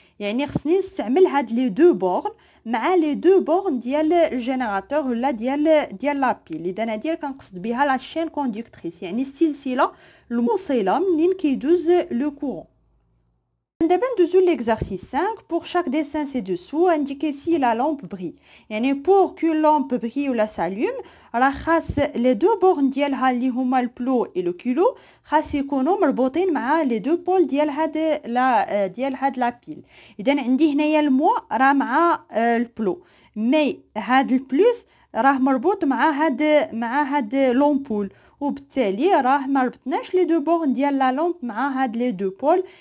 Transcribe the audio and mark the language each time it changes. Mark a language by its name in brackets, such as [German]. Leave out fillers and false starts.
[Arabic] يعني خصني نستعمل هاد لي دو بورن مع لي دو بورن ديال الجينيراتور ولا ديال لا بيل. اذا هادي اللي كنقصد بها لا شين كوندكتريس يعني السلسله الموصله منين كيدوز لو كورون. دابا ندوزو l'exercice 5. [French] Pour chaque dessin ci-dessous, indiquez si la lampe brille. [Arabic] يعني [French] pour qu'une lampe brille [Arabic] ولا s'allume راه خاص لي دو بورن ديالها اللي هما البلو و لو كيلو خاص يكونوا مربوطين مع لي دو بول ديال هاد لا بيل. اذا عندي هنايا الموا راه مع البلو، مي هاد البلوس راه مربوط مع هاد لومبول، وبالتالي راه ما ربطناش لي دو بورن ديال لا لامب مع هاد لي دو بول.